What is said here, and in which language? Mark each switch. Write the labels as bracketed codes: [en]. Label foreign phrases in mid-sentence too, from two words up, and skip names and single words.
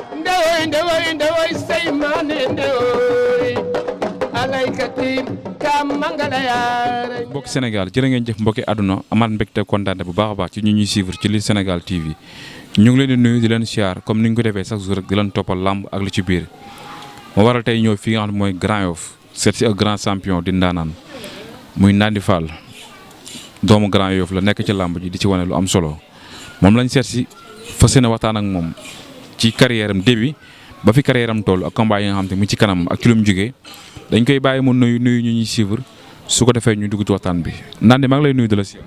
[wo] ndewoy say maane ndewoy alaykati kam mangala yaare. mbokki Sénégal jërë ngeen jëf mbokki àdduna amaat mbégte kontaan bu baax a baax ci ñu ñuy suivre ci Lutte Sénégal TV ñu ngi leen di nuyu di leen siyaar comme ni ñu ko defee [fr] chaque jour [wo] rek di leen toppal làmb ak lu ci biir moo waral tey ñëw fii nga xam ne mooy Grand Yoff seet si ak [fr] grand champion [wo] di ndaanaan muy Nandy Fall doomu Grand Yoff la nekk ci làmb ji di ci wane lu am solo moom lañ seet si fas yéene waxtaan ak moom ci carrière am début ba fi carrière am toll ak combat yi nga xam te mu ci kanam ak ci lu mu jógee dañ koy bàyyi mu nuyu ñu ñuy suivre su ko defee ñu dugg ci waxtaan bi Nandy maa ngi lay nuyu di la si.